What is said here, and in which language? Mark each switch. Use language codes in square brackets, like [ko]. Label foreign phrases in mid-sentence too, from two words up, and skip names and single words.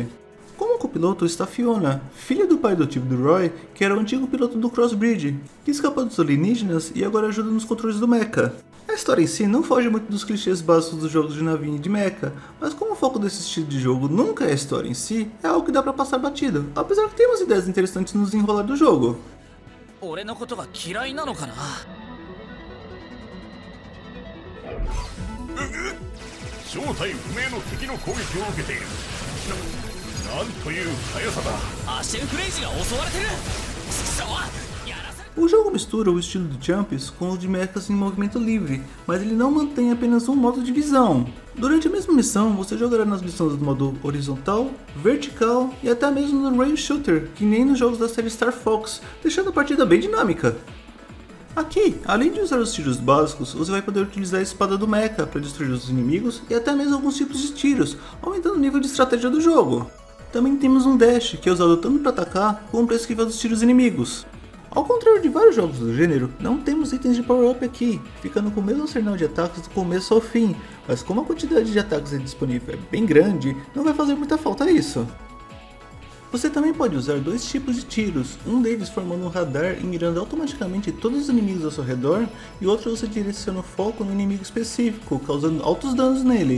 [pt] Como copiloto está Fiona, filha do pai adotivo do Roy, que era o antigo piloto do Crossbreed, que escapou dos alienígenas e agora ajuda nos controles do mecha. A história em si não foge muito dos clichês básicos dos jogos de navinha e de mecha, mas como o foco desse estilo de jogo nunca é a história em si, é algo que dá pra passar batido, apesar que tem umas ideias interessantes no desenrolar do jogo. [ja] 俺のことが嫌いなのかな。正体不明の敵の攻撃を受けている。なんという速さだ。アシェンフレイジが襲われてる。くそ、やらせ。 [pt] O jogo mistura o estilo do Champions com o de mechas em movimento livre, mas ele não mantém apenas um modo de visão. Durante a mesma missão, você jogará nas missões do modo horizontal, vertical e até mesmo no [en] Rail Shooter, [pt] que nem nos jogos da série Star Fox, deixando a partida bem dinâmica. Aqui, além de usar os tiros básicos, você vai poder utilizar a espada do mecha para destruir os inimigos e até mesmo alguns tipos de tiros, aumentando o nível de estratégia do jogo. Também temos um dash, que é usado tanto para atacar como para esquivar dos tiros inimigos. Ao contrário de vários jogos do gênero, não temos itens de power-up aqui, ficando com o mesmo arsenal de ataques do começo ao fim, mas como a quantidade de ataques disponível é bem grande, não vai fazer muita falta isso. Você também pode usar dois tipos de tiros, um deles formando um radar e mirando automaticamente todos os inimigos ao seu redor, e outro você direciona o foco no inimigo específico, causando altos danos nele.